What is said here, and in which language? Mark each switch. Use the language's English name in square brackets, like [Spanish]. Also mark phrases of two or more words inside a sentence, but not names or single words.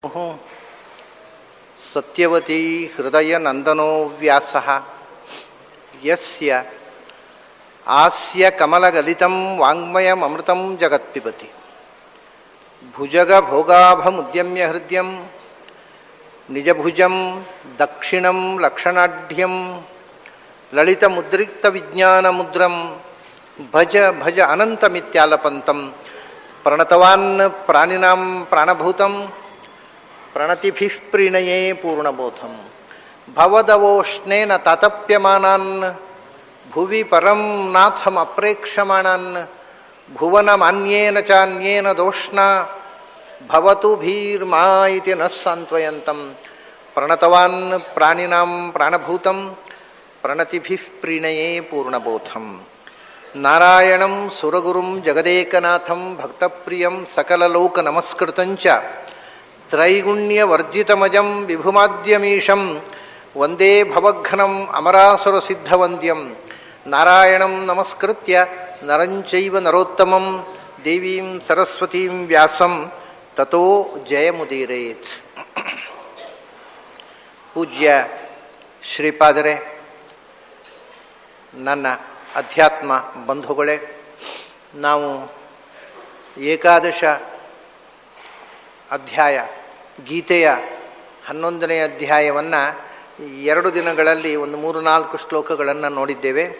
[Sanskrit] सत्यवती हृदय नन्दनो व्यासः यस्य आस्य कमलगलितं वाङ्मयमृतं जगत्पिबति भुजग भोगाभमुद्यम्य हृदयं निजभुजं दक्षिणं लक्षणाढ्यं ललितमुद्रिक्त विज्ञानमुद्रं भज भज अनन्तमित्यालपन्तं प्रणतवान् प्राणिनां प्राणभूतं प्रणतिभिः प्रीणये पूर्णबोधं भवदवोष्णेन तातप्यमानान् भुवि परं नाथं अप्रेक्षमाणान् भुवनमान्येन चान्येन दोष्ण भवतु भीर्मा इति नः सान्त्वयन्तं प्रणतवान् प्राणिनां प्राणभूतं प्रणतिभिः प्रीणये पूर्णबोधं नारायणं सुरगुरुं जगदेकनाथं भक्तप्रियं सकललोक नमस्कृतंच त्रैगुण्यवर्जितमजं विभुमाद्यमीशं वन्दे भवघ्नं अमरासुरसिद्धवन्द्यं नारायणं नमस्कृत्य नरंचैव नरोत्तमं देवीं सरस्वतीं व्यासं ततो जयमुदीरेत्. [Kannada] ಪೂಜ್ಯ ಶ್ರೀಪಾದರೇ, ನನ್ನ ಅಧ್ಯಾತ್ಮ ಬಂಧುಗಳೇ, ನಾವು ಏಕಾದಶ ಅಧ್ಯಾಯ ಗೀತೆಯ 11ನೇ ಅಧ್ಯಾಯವನ್ನು 2 ದಿನಗಳಲ್ಲಿ ಒಂದು 3-4 ಶ್ಲೋಕಗಳನ್ನು ನೋಡಿದ್ದೇವೆ.